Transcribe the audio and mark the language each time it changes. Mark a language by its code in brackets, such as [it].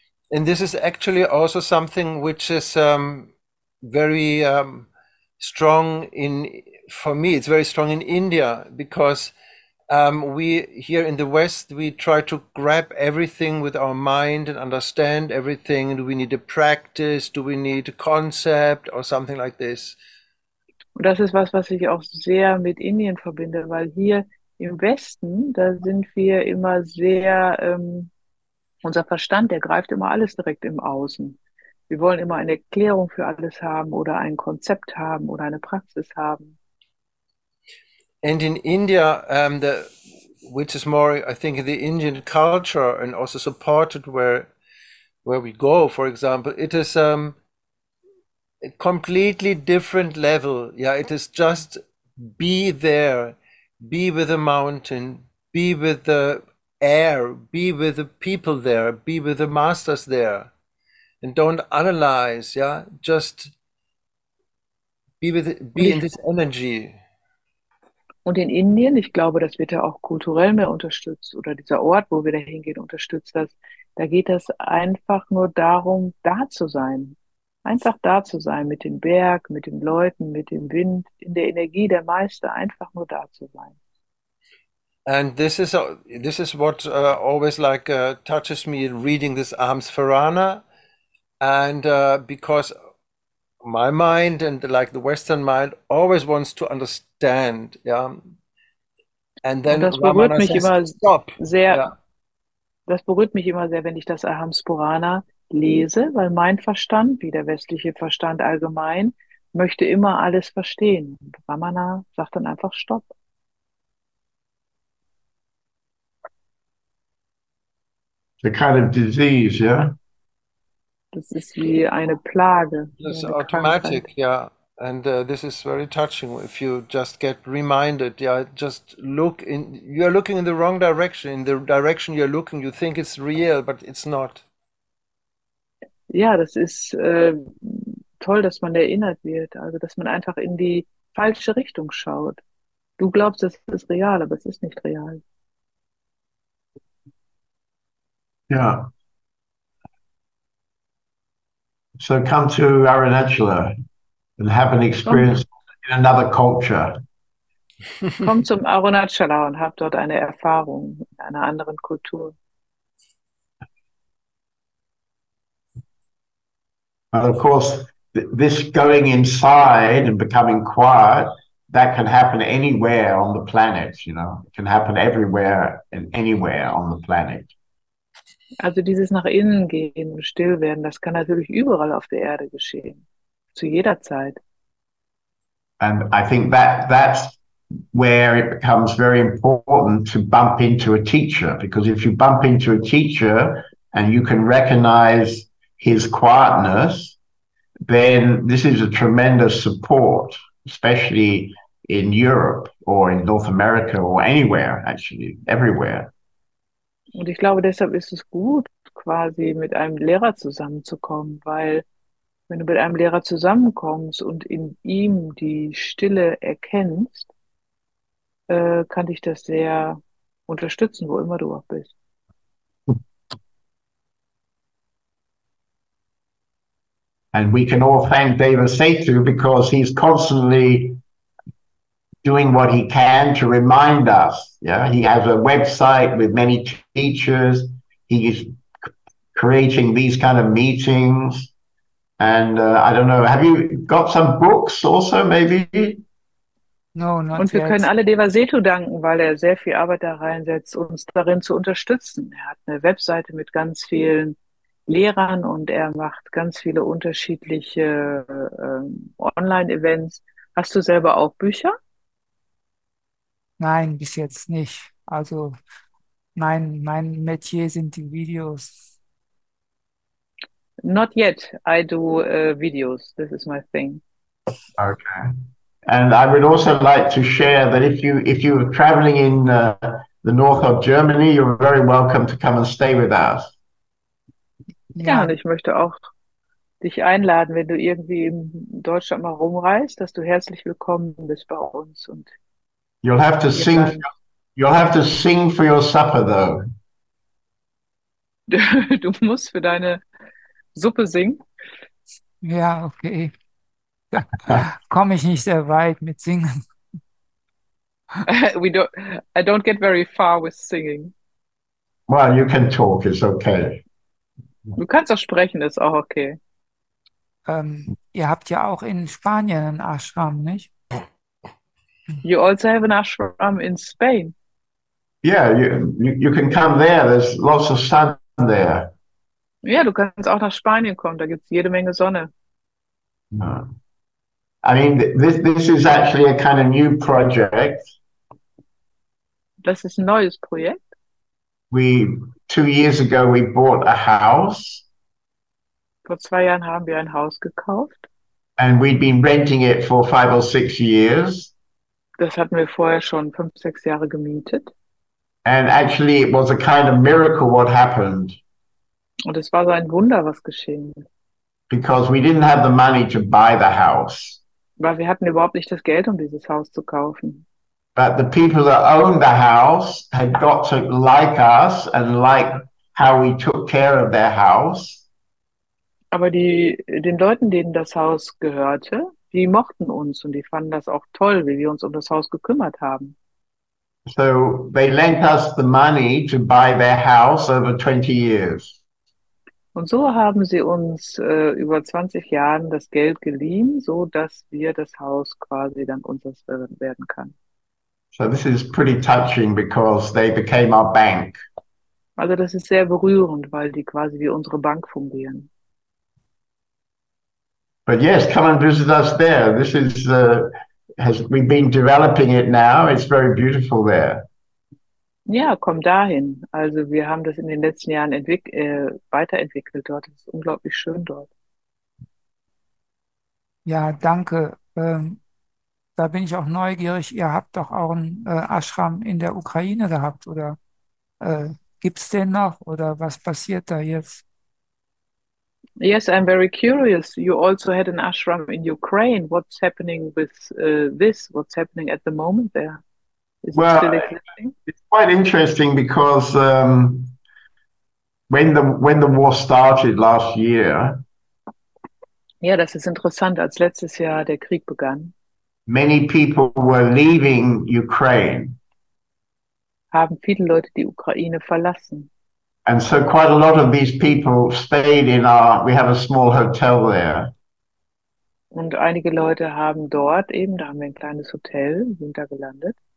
[en] And this is actually also something which is very strong for me, it's very strong in India, because we here in the West, we try to grab everything with our mind and understand everything. Do we need a practice? Do we need a concept or something like this? [de] Und das ist was ich auch sehr mit Indien verbinde, weil hier im Westen, da sind wir immer sehr, unser Verstand, der greift immer alles direkt im Außen. Wir wollen immer eine Erklärung für alles haben oder ein Konzept haben oder eine Praxis haben. [en] And in India, which is more, I think, the Indian culture and also supported where we go, for example, it is a completely different level. Yeah, it is just be there, be with the mountain, be with the air, be with the people there, be with the masters there, and don't analyze. Yeah, just be in this energy. [de] Und in Indien, ich glaube, das wird ja auch kulturell mehr unterstützt, oder dieser Ort, wo wir da hingehen, unterstützt das. Da geht es einfach nur darum, da zu sein. Einfach da zu sein, mit dem Berg, mit den Leuten, mit dem Wind, in der Energie der Meister, einfach nur da zu sein. [en] And this is what always like touches me reading this Aham Sphurana, and because my mind and like the Western mind always wants to understand, yeah. And then [de] Und das berührt [en] Ramana [de] mich [en] says, [de] immer [en] stop. [de] sehr, [en] Yeah. [de] das berührt mich immer sehr, wenn ich das Aham Spurana lese, weil mein Verstand, wie der westliche Verstand allgemein, möchte immer alles verstehen. Und Ramana sagt dann einfach Stopp. [en] The kind of disease, yeah? [de] Das ist wie eine Plage, [en] It's [de] eine [en] automatic, [de] Krankheit. [en] yeah. And this is very touching if you just get reminded, yeah, just look in, you're looking in the wrong direction. In the direction you're looking, you think it's real, but it's not. [de] Ja, das ist toll, dass man erinnert wird. Also, dass man einfach in die falsche Richtung schaut. Du glaubst, es ist real, aber es ist nicht real. [en] Yeah. So come to Arunachala and have an experience in another culture. [de] Komm zum Arunachala und hab dort eine Erfahrung in einer anderen Kultur. [en] And of course, this going inside and becoming quiet, that can happen anywhere on the planet, you know. It can happen everywhere and anywhere on the planet. [de] Also dieses nach innen gehen und still werden, das kann natürlich überall auf der Erde geschehen. Zu jeder Zeit. [en] And I think that's where it becomes very important to bump into a teacher, because if you bump into a teacher and you can recognize his quietness, then this is a tremendous support, especially in Europe or in North America or anywhere, actually, everywhere. [de] Und ich glaube, deshalb ist es gut, quasi mit einem Lehrer zusammenzukommen, weil wenn du mit einem Lehrer zusammenkommst und in ihm die Stille erkennst, kann dich das sehr unterstützen, wo immer du auch bist. [en] And we can all thank Deva Setu because he's constantly doing what he can to remind us. Yeah, he has a website with many teachers. He is creating these kind of meetings. And I don't know, have you got some books also maybe? No, not [de] Und wir [en] yet. [de] können alle Deva Setu danken, weil er sehr viel Arbeit da reinsetzt, uns darin zu unterstützen. Er hat eine Webseite mit ganz vielen Lehrern und er macht ganz viele unterschiedliche Online-Events. Hast du selber auch Bücher? Nein, bis jetzt nicht. Also mein Metier sind die Videos. [en] Not yet. I do videos. This is my thing. Okay. And I would also like to share that if you're traveling in the north of Germany, you're very welcome to come and stay with us. [de] Ja, und ich möchte auch dich einladen, wenn du irgendwie in Deutschland mal rumreist, dass du herzlich willkommen bist bei uns. Und [en] You'll have to sing. You'll have to sing for your supper, though. [de] du musst für deine Suppe singen. Ja, okay. Komme ich nicht sehr weit mit Singen. [en] I don't get very far with singing. Well, you can talk. It's okay. [de] Du kannst auch sprechen, ist auch okay. Ihr habt ja auch in Spanien einen Ashram, nicht? [en] You also have an ashram in Spain. Yeah, you can come there. There's lots of sun there. [de] Ja, du kannst auch nach Spanien kommen, da gibt es jede Menge Sonne. [en] No. I mean, this is actually a kind of new project. [de] Das ist ein neues Projekt. [en] 2 years ago, we bought a house. [de] Vor 2 Jahren haben wir ein Haus gekauft. [en] And we'd been renting it for 5 or 6 years. [de] Das hatten wir vorher schon 5, 6 Jahre gemietet. [en] And actually, it was a kind of miracle what happened. [de] Und es war so ein Wunder, was geschehen ist. [en] Because we didn't have the money to buy the house. [de] Weil wir hatten überhaupt nicht das Geld, um dieses Haus zu kaufen. [en] But the people that owned the house had got to like us and like how we took care of their house. [de] Aber den Leuten, denen das Haus gehörte, die mochten uns und die fanden das auch toll, wie wir uns um das Haus gekümmert haben. [en] So they lent us the money to buy their house over 20 years. [de] Und so haben sie uns über 20 Jahren das Geld geliehen, so dass wir das Haus quasi dann unseres werden kann. [en] So this is pretty touching because they became our bank. [de] Also das ist sehr berührend, weil die quasi wie unsere Bank fungieren. [en] But yes, come and visit us there. This is we've been developing it now. It's very beautiful there. [de] Ja, komm dahin. Also wir haben das in den letzten Jahren weiterentwickelt dort. Es ist unglaublich schön dort. Ja, danke. Da bin ich auch neugierig. Ihr habt doch auch einen Ashram in der Ukraine gehabt, oder gibt es den noch? Oder was passiert da jetzt? [en] Yes, I'm very curious. You also had an ashram in Ukraine. What's happening with this? What's happening at the moment there? Is it still existing? It's quite interesting because when the war started last year, [de] Ja, das ist interessant. Als letztes Jahr der Krieg begann, [en] many people were leaving Ukraine. [de] haben viele Leute die Ukraine verlassen. [en] And so quite a lot of these people stayed we have a small hotel there. [de] Und einige Leute haben dort eben, da haben wir ein kleines Hotel, sind da gelandet.